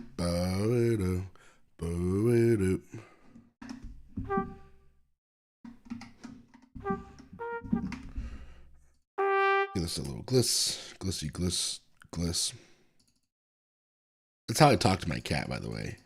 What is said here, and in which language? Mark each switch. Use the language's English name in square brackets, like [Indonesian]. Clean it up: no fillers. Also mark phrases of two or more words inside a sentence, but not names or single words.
[English] Bo-do, bo-do. Give this a little gliss, glissy, gliss, gliss. That's how I talk to my cat, by the way.